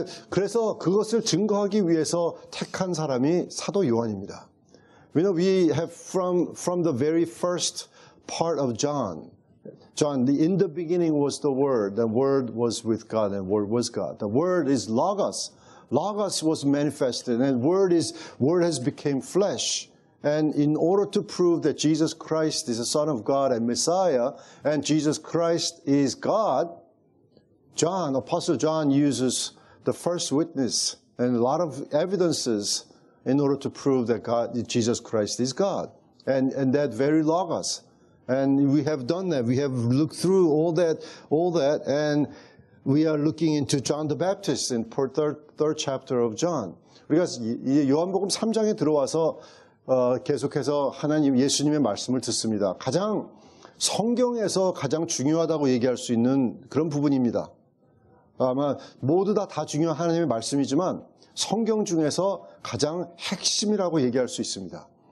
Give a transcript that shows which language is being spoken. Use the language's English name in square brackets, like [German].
[Korean] 그래서 그것을 증거하기 위해서 택한 사람이 사도 요한입니다. [English] We have from the very first part of John, in the beginning was the Word was with God, and Word was God. The Word is Logos. Logos was manifested, and Word has become flesh. And in order to prove that Jesus Christ is the Son of God and Messiah, and Jesus Christ is God, Apostle John uses the first witness and a lot of evidences in order to prove that Jesus Christ is God. And that very Logos. And we have done that. We have looked through all that, and we are looking into John the Baptist in third chapter of John. [Korean] 우리가 요한복음 3장에 들어와서 계속해서 예수님의 말씀을 듣습니다. 성경에서 가장 중요하다고 얘기할 수 있는 그런 부분입니다. 아마 모두 다 중요한 하나님의 말씀이지만 성경 중에서 가장 핵심이라고 얘기할 수 있습니다.